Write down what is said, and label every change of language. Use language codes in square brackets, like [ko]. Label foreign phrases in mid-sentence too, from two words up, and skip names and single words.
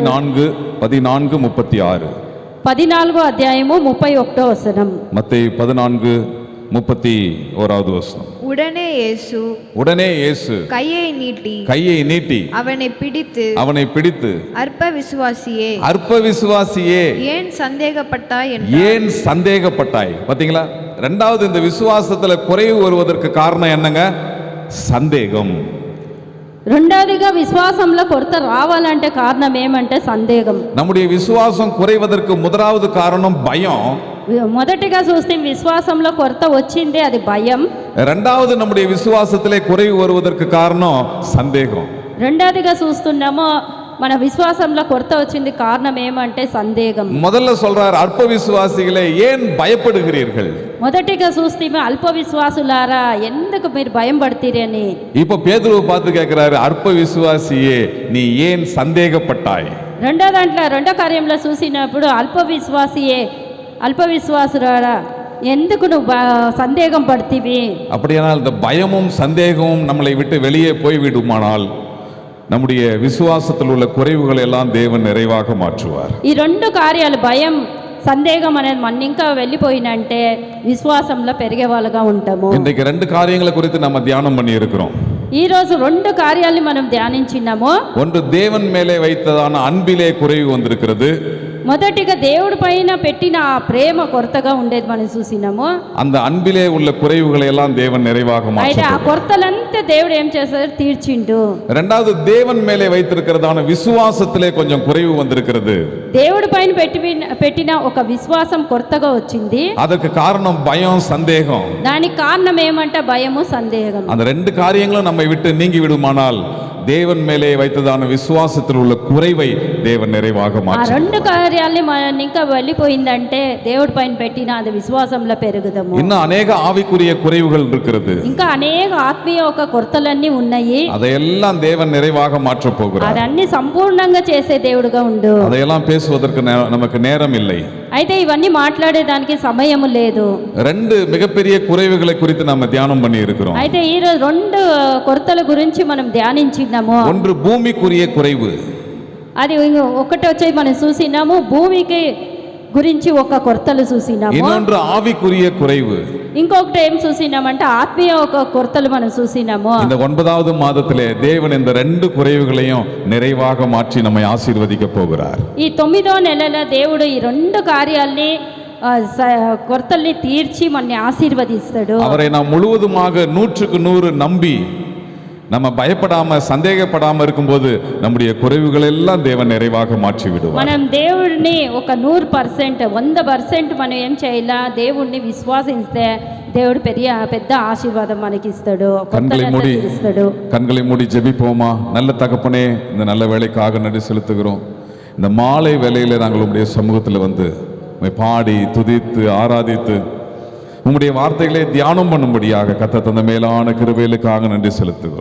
[te] 14:36. 14వ అధ్యాయము 31వ వచనం. [ta] மத்தேயு 14:31வது வசனம். உடனே இயேசு கையை நீட்டி அவனை பிடித்து அற்ப விசுவாசியே ஏன் சந்தேகப்பட்டாய்? பாத்தீங்களா, ரெண்டாவது இந்த விசுவாசத்துல குறைவு வருவதற்கு காரணம் என்னங்க? சந்தேகம். [te] రెండవదిగా విశ్వాసంలో కొరత రావాలంటే కారణం ఏమంటే సందేహం. [ta] நம்முடைய விசுவாசம் குறைவதற்கு முதலாவது காரணம் பயம். [te] మొదటిగా చూస్తే విశ్వాసంలో కొరత వచ్చింది, అది భయం. [ta] இரண்டாவது நம்முடைய விசுவாசத்திலே குறைவு வருவதற்கு காரணம் சந்தேகம். [te] రెండవదిగా చూస్తున్నాము మన విశ్వాసంలో కొరత వచ్చింది, కారణం ఏమంటే సందేహం. [ta] முதல்ல சொல்றார், அற்ப விசுவாசிகளே ஏன் பயப்படுகிறீர்கள்? [te] మొదటిగా చూస్తే అల్ప విశ్వాసులారా ఎందుకు మీరు భయం పడతీరని. [ta] இப்போ பேதுருவை பார்த்து கேட்கிறாரு, அற்ப விசுவாசியே நீ ஏன் சந்தேகப்பட்டாய்? [te] రెండో కార్యంలో చూసినప్పుడు అల్ప విశ్వాసులారా ఎందుకు నువ్వు సందేహం పడుతీవి? [ta] அப்படியானால் இந்த பயமும் சந்தேகமும் நம்மளை விட்டு வெளியே போய் விடுமானால் நம்முடைய விசுவாசத்தில் உள்ள குறைவுகளை எல்லாம் தேவன் நிறைவாக மாற்றுவார். [te] ఈ రెండు కార్యాలు భయం సందేహం అనేది మన ఇంకా వెళ్ళిపోయినంటే విశ్వాసంలో పెరిగే వాళ్ళగా ఉంటాము. [ta] இன்றைக்கு ரெண்டு காரியங்களை குறித்து நம்ம தியானம் பண்ணி இருக்கிறோம். [te] ఈ రోజు రెండు కార్యాలను మనం ధ్యానించినాము. [ta] ஒன்று தேவன் மேலே வைத்ததான அன்பிலே குறைவு வந்திருக்கிறது. [te] మొదటిగా దేవుడి పైన పెట్టిన ఆ ప్రేమ కొరతగా ఉండేది మనం చూసినాము. [ta] அந்த அன்பிலே உள்ள குறைவுகளை எல்லாம் தேவன் நிறைவாக [te] అయితే [ta] மாற்றுவார். [te] ఆ కొరతలంతా దేవుడు ఏం చేశారు? తీర్చిండు. [ta] இரண்டாவது தேவன் மேலே வைத்திருக்கிறதான விசுவாசத்திலே கொஞ்சம் குறைவு வந்திருக்கிறது. [te] దేవుడి పైన పెట్టిన ఒక విశ్వాసం కొరతగా వచ్చింది. [ta] அதற்கு காரணம் பயம், சந்தேகம். [te] దానికి కారణం ఏమంటే భయము, సందేహం. [ta] அந்த ரெண்டு காரியங்களும் நம்மை விட்டு நீங்கி விடுமானால் தேவன் மேலே வைத்ததான விசுவாசத்தில் உள்ள குறைவை தேவன் நிறைவாக [te] ఆ [ta] மாற்றுவார். [te] రెండు కార్యాలని మనం ఇంకా వెళ్ళిపోయిందంటే దేవుడి పైన పెట్టిన అది విశ్వాసంలో పెరుగుదాము. [ta] இன்னும் அநேக ஆவிக்குரிய குறைவுகள் இருக்கிறது. [te] ఇంకా అనేక ఆత్మీయ ఒక కొరతలన్నీ ఉన్నాయి. [ta] அதையெல்லாம் தேவன் நிறைவாக மாற்றப் போகிறார். [te] అదన్నీ సంపూర్ణంగా చేసే దేవుడుగా ఉండు. [ta] அதையெல்லாம் பேசுவதற்கு நமக்கு நேரம் இல்லை. [te] అయితే ఇవన్నీ మాట్లాడేదానికి సమయం లేదు. [ta] ரெண்டு மிகப்பெரிய குறைவுகளை குறித்து நம்ம தியானம் பண்ணி இருக்கிறோம். [te] అయితే ఈ రోజు రెండు కొరతల గురించి మనం ధ్యానించినాము. [ta] ஒன்று பூமிக்குரிய குறைவு. [te] అది ఒకటి వచ్చి మనం చూసినాము, భూమికి గురించి ఒక కొరతలు చూసినాము. [ta] இன்னொன்று ஆவிக்குரிய குறைவு. [te] ఇంకొకటి ఏం చూసినామంటే ఆత్మీయ ఒక కొరతలు మనం చూసినాము. [ta] இந்த 9வது మాదத்திலே தேவன் இந்த ரெண்டு குறைவுகளையும் நிறைவாக மாற்றி நம்மை ஆசீர்வதிக்க போகிறார். [te] ఈ 9వ నెలలో దేవుడు ఈ రెండు కార్యాల్ని కొరతల్ని తీర్చి మనని ఆశీర్వదిస్తాడు. [ta] அவரை நாம் முழுவதுமாக 100க்கு 100 நம்பி நம்ம பயப்படாம சந்தேகப்படாம இருக்கும்போது நம்முடைய குறைவுகள் எல்லாம் தேவன் நிறைவாக மாற்றி விடுவார். [te] మనం దేవుడిని ఒక 100% 100% మనం ఏం చేయాలా? దేవుడిని విశ్వాసిస్తే దేవుడు పెద్ద ఆశీర్వాదం మనకి ఇస్తాడు. [ta] கண்களை மூடி ஜெபிப்போமா? நல்ல தகப்பனே, இந்த நல்ல வேலைக்காக நன்றி செலுத்துகிறோம். இந்த மாலை வேளையில நாங்கள் உம்முடைய சமூகத்தில் வந்து பாடி துதித்து ஆராதித்து உம்முடைய வார்த்தைகளை தியானம் பண்ணும்படியாக கர்த்தர் தந்த மேலான கிருபைகளுக்காக நன்றி செலுத்துகிறோம்.